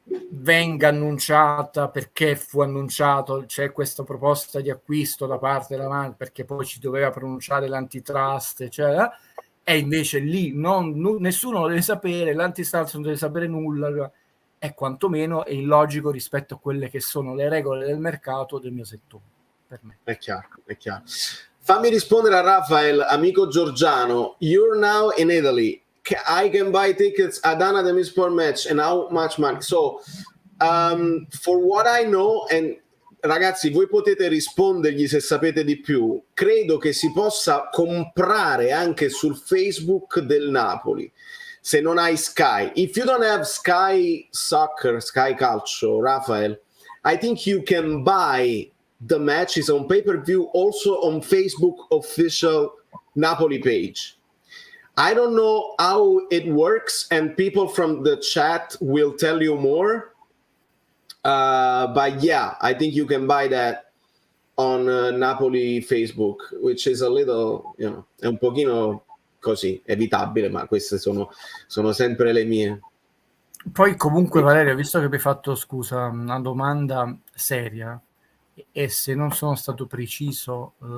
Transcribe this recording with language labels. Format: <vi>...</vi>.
<it>venga annunciata, perché fu annunciato, c'è questa proposta di acquisto da parte della Marvel, perché poi ci doveva pronunciare l'antitrust, eccetera, e invece lì nessuno lo deve sapere, l'antitrust non deve sapere nulla, è quantomeno è illogico rispetto a quelle che sono le regole del mercato del mio settore, per me. È chiaro, è chiaro. Fammi rispondere a Rafael, amico Giorgiano.</it> <en>You're now in Italy. I can buy tickets at Dana the Sport match, and how much money? So, for what I know, and</en> <it>ragazzi, voi potete rispondergli se sapete di più. Credo che si possa comprare anche sul Facebook del Napoli, se non hai Sky.</it> <en>If you don't have Sky Soccer, Sky Calcio, Rafael, I think you can buy the match. Is on pay-per-view, also on Facebook official Napoli page. I don't know how it works, and people from the chat will tell you more. But yeah, I think you can buy that on Napoli Facebook, which is a little,</en> <it>è un pochino così, evitabile, ma queste sono sempre le mie. Poi comunque Valerio, visto che mi hai fatto, scusa, una domanda seria, e se non sono stato preciso,</it>